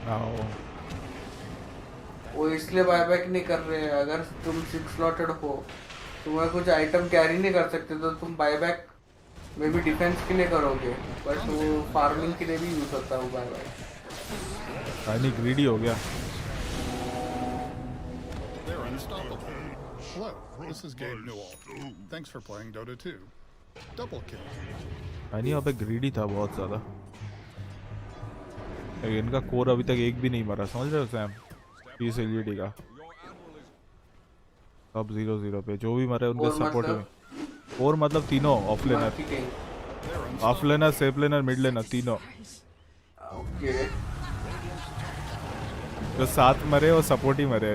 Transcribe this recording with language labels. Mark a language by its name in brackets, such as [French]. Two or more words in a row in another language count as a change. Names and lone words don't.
[Hindi] वो इसलिए बायबैक नहीं कर रहे हैं। अगर तुम 6 स्लॉटेड हो, तुम्हें कुछ [English] item carry [Hindi] नहीं कर सकते तो तुम बायबैक में भी डिफेंस के लिए करोगे, बट वो फार्मिंग के लिए भी यूज होता है वो बायबैक। टाइनी ग्रीडी हो गया। [English] They're unstoppable. Hello, this is Gabe Newell. Thanks for playing Dota 2. Double kill. [Hindi] टाइनी यहाँ पे ग्रीडी था बहुत ज्यादा। इनका कोर अभी तक एक भी नहीं मरा, समझ रहे हो सैम? PSG.LGD का अब 0-0 पे जो भी मरे उनके सपोर्ट में। और मतलब तीनों [English] offlaner safe laner mid laner [Hindi] तीनों। जो 7 मरे और सपोर्ट ही मरे।